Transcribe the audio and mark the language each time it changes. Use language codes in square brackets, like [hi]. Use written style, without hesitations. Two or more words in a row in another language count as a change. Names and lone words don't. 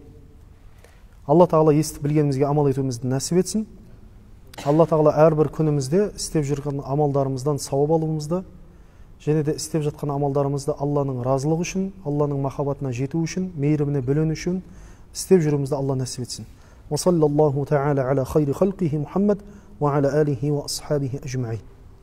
[kk] Алла Тағала естіп білгенімізге амал етуімізді нәсіп етсін. Алла Тағала әрбір күнімізде істеп жүрген амалдарымыздан сауап алуымызды, және де істеп жатқан амалдарымызды Алланың разылығы үшін, Алланың махаббатына жету үшін, мейіріміне бөлену үшін істеп жүруімізді Алла нәсіп етсін. [ar] وصلى الله تعالى على خير خلقه محمد وعلى آله وأصحابه أجمعين.